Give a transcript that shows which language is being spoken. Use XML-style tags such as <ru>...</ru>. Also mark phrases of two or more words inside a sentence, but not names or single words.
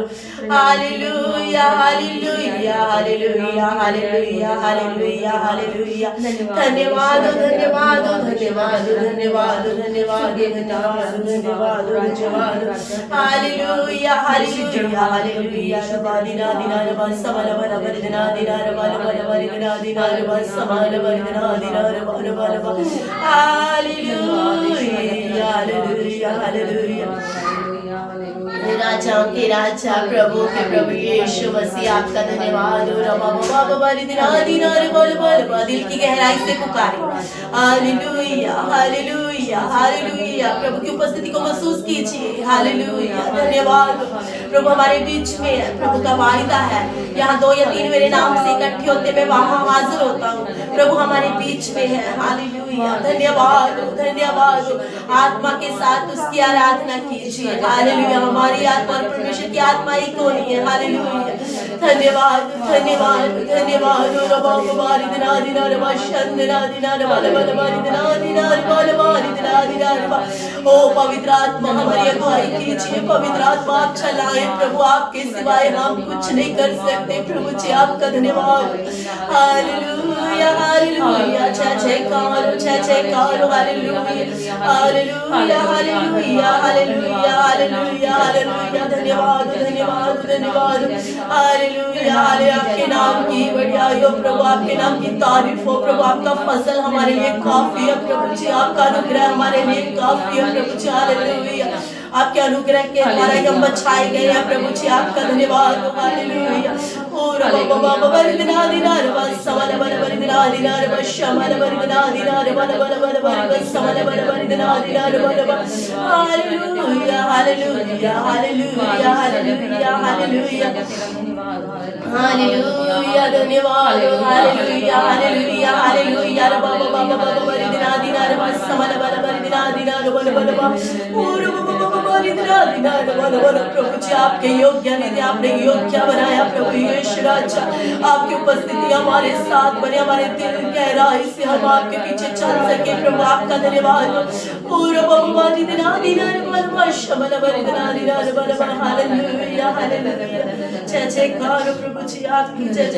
<hi>हालेलुया हालेलुया हालेलुया हालेलुया हालेलुया हालेलुया। धन्यवाद धन्यवाद धन्यवाद धन्यवाद धन्यवाद धन्यवाद धन्यवाद धन्यवाद। हालेलुया हालेलुया हालेलुया। दिना दिना रबा समल वर वर दिना दिना रबा वर वर दिना दिना रबा समल वर दिना दिना रबा रबा रबा। हालेलुया हालेलुया हालेलुया। राजाओं के राजा प्रभु के प्रभु यीशु मसीह, आपका धन्यवाद हो। रबा बाबा बाबा दिना दिना रबा रबा रबा। दिल की गहराई से पुकारे। हालेलुया हालेलुया हालेलुया। प्रभु की उपस्थिति को महसूस कीजिए। हालेलुया। धन्यवाद प्रभु हमारे बीच में है। प्रभु का वायदा है, यहाँ 2 या 3 मेरे नाम से इकट्ठे होते मैं वहां हाजिर होता हूँ। प्रभु हमारे बीच में है। हालेलुया। धन्यवाद धन्यवाद। आत्मा के साथ उसकी आराधना कीजिए। हालेलुया। हमारी आत्मा और परमेश्वर की आत्मा एक होनी है। हालेलुया। धन्यवाद धन्यवाद धन्यवाद। रबा बाबा दिना दिना रबा शंदना दिना रबा रबा रबा दिना दिना रबा रबा दिना दिना रबा। ओ पवित्र आत्मा, हमारी अगुवाई कीजिए। पवित्र आत्मा, आप चलाएं प्रभु, आपके सिवाय हम कुछ नहीं कर सकते। प्रभु जी, आपका धन्यवाद। हालेलुया हालेलुया। जय जयकार जय जयकार। हालेलुया हालेलुया हालेलुया हालेलुया हालेलुया हालेलुया। धन्यवाद धन्यवाद धन्यवाद। हालेलुया हालेलुया। आपके नाम की बढ़ाई हो प्रभु, आपके नाम की तारीफ हो प्रभु। आपका फजल हमारे लिए काफी है प्रभु जी, आपका अनुग्रह हमारे लिए काफी है प्रभु जी। हालेलुया आपके अनुग्रह के द्वारा हम बचाए गए हैं प्रभु जी, आपका धन्यवाद। हालेलुया। और बाबा बाबा दिना दिना बस समल बल बल दिना दिना बस शमल बल दिना दिना बल बल बल बल बस समल बल बल दिना दिना बल बल। हालेलुया हालेलुया हालेलुया हालेलुया हालेलुया हालेलुया धन्यवाद। हालेलुया हालेलुया हालेलुया बाबा बाबा बाबा बल दिना दिना बस समल बल बल दिना दिना बल बल और प्रभु जी आपके योग्य निधि, आपने योग्य बनाया प्रभु यीशु राजा। आपकी उपस्थिति हमारे साथ बने, हमारे दिल गहराई से हम आपके पीछे चल सके प्रभु, आपका धन्यवाद। पूरा बाबा दिना दिना शमल बल दिना दिना बल बल। हालेलुया हालेलुया जय जयकार प्रभु जी आपकी जय जय।</hi>